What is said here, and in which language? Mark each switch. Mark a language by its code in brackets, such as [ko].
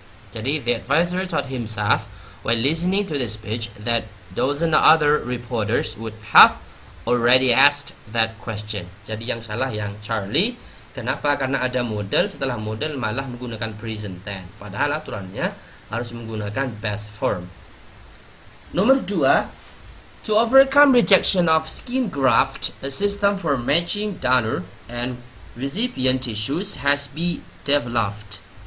[id] Jadi [en] the advisor thought himself while listening to the speech that dozen other reporters would have already asked that question. [id] Jadi yang salah yang Charlie. Kenapa? Karena ada modal, setelah modal malah menggunakan present tense. Padahal aturannya harus menggunakan past form. Nomor 2, [en] to overcome rejection of skin graft, a system for matching donor and recipient tissues has been developed.